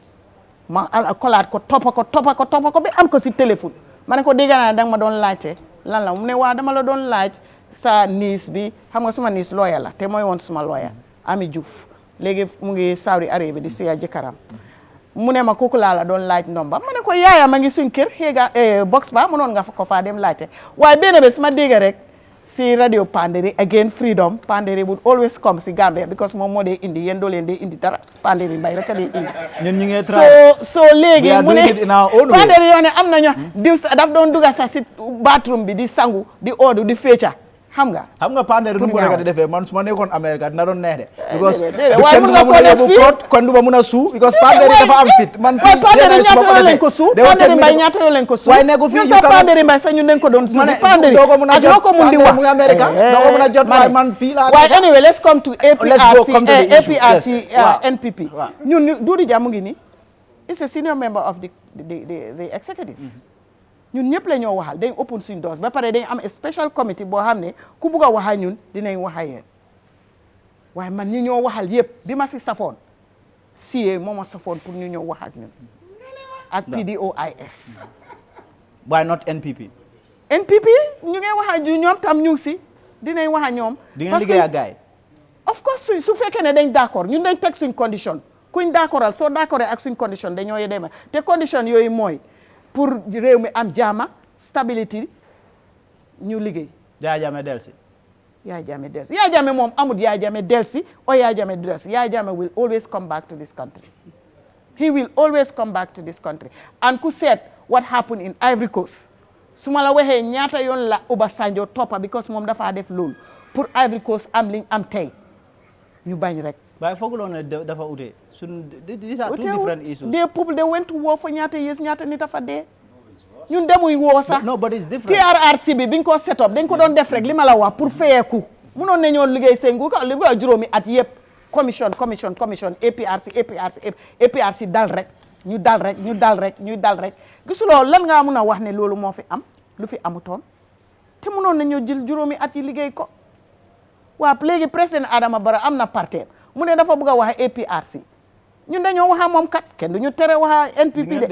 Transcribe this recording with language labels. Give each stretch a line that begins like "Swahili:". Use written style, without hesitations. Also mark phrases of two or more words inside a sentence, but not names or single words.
Wolof: ma kolaat ko toppa ko ba am ko si téléphone ma ne ko dégg naa danga ma doon laajte lan la mu ne waa dama la doon laaj sa niis bi xam nga suma niis lawyer la te mooy woon suma lawyer Ami Diouf léegi mu ngi Saudi Arabia di siya jëkkëram mu ne ma kooku laa la doon laaj ndomba ma ne ko yaaya ma ngi suñ kër xéega box ba mënoon nga fa ko faa dem laajte waaye benn bés ma dégg rek si radio Panderi
English: again freedom Panderi would always come
Wolof: si Gambia because moom moo dee indi yéen doo leen dee indi dara Panderi mbay rek a dee indi. ñun ñu ngi try so léegi mu ne Panderi yoo ne am na ñoo diw daf doon dugga sax si bathroom bi di sangu di oodu di féeca xam nga Panderi nu mu ko nekk di defee man su ma nekkoon Amérique dina doon neex de. because waaye mun nga ko def fii kon du ma mun a suu because Panderi dafa am fit man fii Panderi ñaata yoo leen ko suu Panderi mbay ñaata yoo leen ko suu waaye nekku fii ñu sa Panderi mbay sax ñu leen ko doon suu Panderi ak loo ko mun di wax mu ngi Amérique doo ko mun a jot waaye man fii laa waaye
English: anyway let's come
Wolof: to APRC NPP ñun Dudu Jah mu ngi nii
English: is a senior member of the executive
Wolof: ñun ñëpp la ñoo waxal dañ open suñ doors ba pare dañ am
English: special committee
Wolof: boo xam ne ku bugg a waxa ñun dinañ waxa yéen waaye man ñi ñoo waxal yëpp bi ma si safoon CA moo ma safoon pour ñu ñëw wax ak ñun ak PDOIS
English: why not NPP
Wolof: ñu ngi wax ak ñoom tam ñu ngi si dinañ wax ak ñoom. di ngeen liggéey ak gaay.
English: of course
Wolof: su fekkee ne dañ d'accord ñun dañ teg suñ condition kuñ d'accordal soo d'accordé ak suñ condition dañoo yedema te condition yooyu mooy pour réew mi am jaama stability ñu liggéey. Yaya Jammeh delsi. Yaya Jammeh delsi Yaya Jammeh moom amul Yaya Jammeh delsi
English: or
Wolof: Yaya Jammeh delsi
English: Yaya Jammeh will always come back to this country. He will always come back to this country.
Wolof: And ku seet
English: what happened in Ivory Coast
Wolof: su ma la waxee ñaata yoon la Obasanjo toppa because moom dafa def loolu pour Ivory Coast am liñ am tey ñu bañ rek. waaye fooguloo ne dafa ute.
English: These are two different issues. They people they went to war for
Wolof: ñaata years ñaata nit dafa dee. ñun demuy woo sax.
English: No, but it's different.
Wolof: TRRC bi biñ ko
English: set up
Wolof: dañ ko doon def rek li ma la wax pour fayeeku mënoon nañoo liggéey seen nguur li ko juróomi at yëpp commission APRC dal rek ñu dal rek gisuloo lan ngaa mun a wax ne loolu moo fi am lu fi amutoon te mënoon nañoo jël juróomi at yi liggéey ko waa léegi président Adama Barrow am na parti mu ne dafa bëgg a wax APRC ñun dañoo wax moom kat kenn duñu tere wax NPP de.